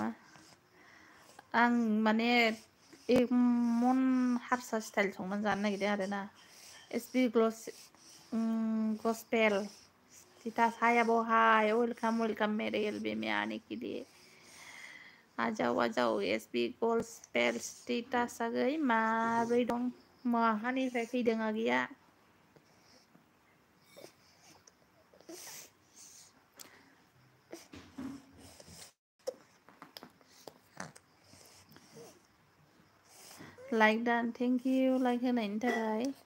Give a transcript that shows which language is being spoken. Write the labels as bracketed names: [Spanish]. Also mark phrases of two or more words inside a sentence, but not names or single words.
[Bodo] आं माने एमन हारसा स्टाइल संनानै जानो नागिरदों आरोना एसबि गस्पेल स्टेटास हाय आब' हाय [Hindi] वेलकाम मेरे एलबी में आने के लिए आ जाओ [Bodo] एसबि गस्पेल स्टेटास आगै माब्रै दं माहानिफ्राय फैदों आगैया लाइक दान [English] thank you [Bodo] लाइक होनायनि थाखाय